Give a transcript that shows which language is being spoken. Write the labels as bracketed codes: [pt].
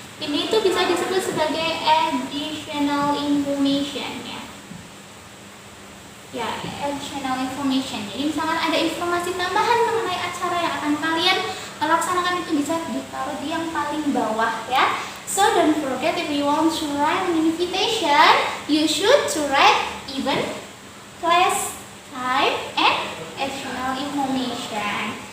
[id] Ini itu bisa disebut sebagai additional information ya. Ya, additional information. Jadi misalkan ada informasi tambahan mengenai acara yang akan kalian laksanakan itu bisa ditaruh di yang paling bawah ya. [en] So don't forget, if you want to write an invitation, you should to write even, place, time, and additional information.